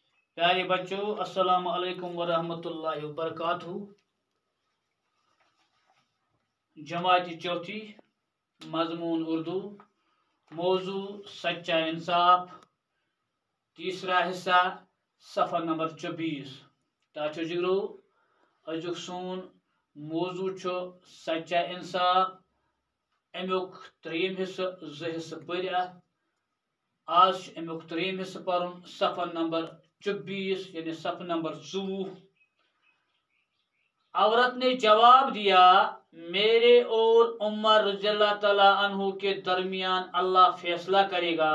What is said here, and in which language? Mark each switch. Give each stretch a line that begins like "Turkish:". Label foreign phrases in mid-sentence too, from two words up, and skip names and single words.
Urdu: پیارے بچوں,
Arabic: السلام علیکم ورحمۃ اللہ وبرکاتہ.
Urdu: جماعت چوتھی، مضمون اردو، موضوع سچا انصاف، تیسرا حصہ، صفحہ نمبر 24.
Kashmiri: ٹاٹھو جگرو اَزُک سون موضوع چھُ سچا انصاف. اَمُک ترییم حصہ حصہ پر آج اَمُک ترییم حصہ پر صفحہ نمبر 24 یعنی صفحہ نمبر 24.
Urdu: عورت نے جواب دیا، میرے اور عمر
Arabic: رضی اللہ تعالیٰ عنہ
Urdu: کے درمیان اللہ فیصلہ کرے گا.